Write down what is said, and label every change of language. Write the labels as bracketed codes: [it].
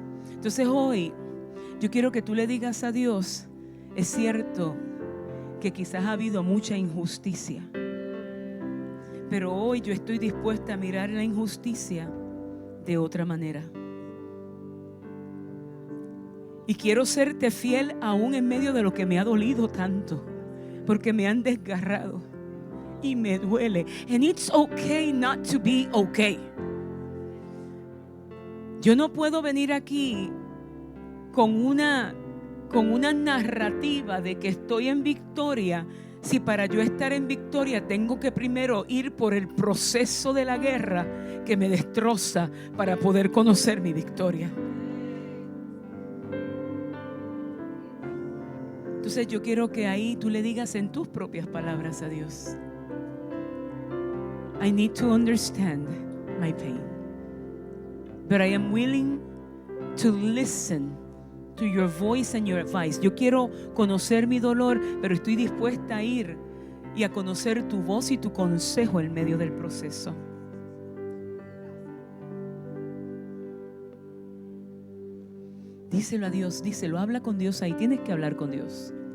[es] Entonces hoy yo quiero que tú le digas a Dios, es cierto que quizás ha habido mucha injusticia, pero hoy yo estoy dispuesta a mirar la injusticia de otra manera. Y quiero serte fiel aún en medio de lo que me ha dolido tanto, porque me han desgarrado y me duele. [en] And it's okay not to be okay. [es] Yo no puedo venir aquí con una narrativa de que estoy en victoria, si para yo estar en victoria tengo que primero ir por el proceso de la guerra que me destroza para poder conocer mi victoria. Entonces yo quiero que ahí tú le digas en tus propias palabras a Dios, [en] I need to understand my pain. but I am willing to listen to your voice and your advice. [es] Yo quiero conocer mi dolor, pero estoy dispuesta a ir y a conocer tu voz y tu consejo en medio del proceso. Díselo a Dios, díselo, habla con Dios ahí. Tienes que hablar con Dios.